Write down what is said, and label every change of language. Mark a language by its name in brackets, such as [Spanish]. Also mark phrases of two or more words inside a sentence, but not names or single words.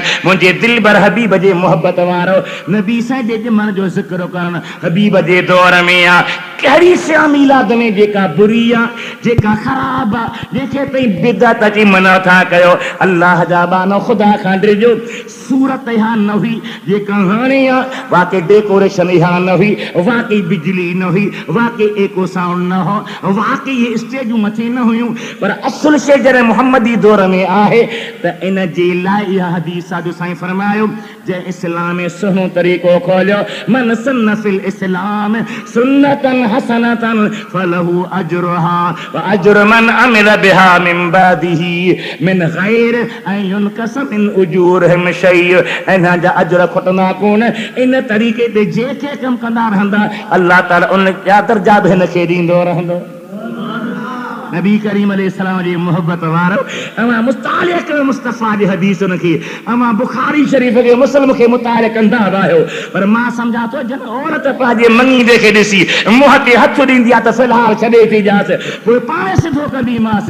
[Sindhi] मुंहिंजे दिल भर हबीब जे मोहब्बत वारो नबी साईं जे ॼमण जो ज़िक्र करणु हबीब जे दौर में आ। कहिड़ी सिया मीलाद में जेका बुरी आ, जेका ख़राब आ, जंहिंखे तई बिदअत अची मना था कयो, अल्लाह जा बानो ख़ुदा खां डिजो। सूरत यहाँ न हुई जेका हाणे आ, वाकई डेकोरेशन यहाँ न हुई, वाकई बिजली न हुई, वाकई एको साउंड न हो, वाकई ये स्टेजूं मथे न हुयूं, पर असुल शे जॾहिं मुहम्मदी दौर में आहे त इन जे लाइ इहा हदीस आहे जो साईं फरमायो, जंहिं इस्लाम में सुहिणो तरीक़ो खोलियो, [Arabic] من سن في الإسلام سنة حسنة فله أجرها وأجر من عمل بها من بعده من غير أن ينقص من أجورهم شيء. [Sindhi] इन्ह जा अजर खुटंदा कोन। इन तरीक़े ते जेके कम कंदा रहंदा, अल्लाह ताला उन जा दर्जा बि हिन खे ॾींदो रहंदो। नबी करीम अलैहिस्सलाम जी मोहब्बत वारो अमा मुतालिया कयो मुस्तफ़ा जी हदीसुनि खे, अमा बुखारी शरीफ़ खे मुस्लिम खे मुतालिया कंदा रहियो, पर मां सम्झा थो जन औरत पंहिंजे मङीदे खे ॾिसी मुंहं ते हथ ॾींदी आहे त फ़िलहाल छॾे थी ॾियासि, पोइ पाण सिधो कंदीमांसि।